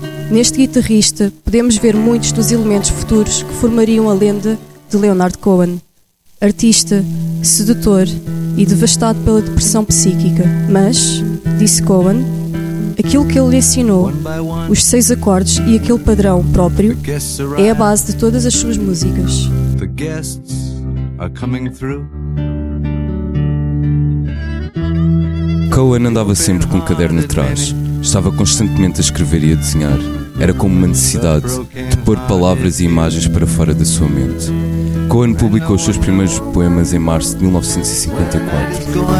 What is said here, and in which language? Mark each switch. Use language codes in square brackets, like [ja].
[pt] Neste guitarrista podemos ver muitos dos elementos futuros que formariam a lenda de Leonard Cohen, artista, sedutor e devastado pela depressão psíquica. Mas, disse Cohen, aquilo que ele lhe ensinou, os seis acordes e aquele padrão próprio, é a base de todas as suas músicas. [en] The guests are coming through. [pt] Cohen andava sempre com um caderno atrás. Estava constantemente a escrever e a desenhar. Era como uma necessidade de pôr palavras e imagens para fora da sua mente. Cohen publicou os seus primeiros poemas em março de 1954.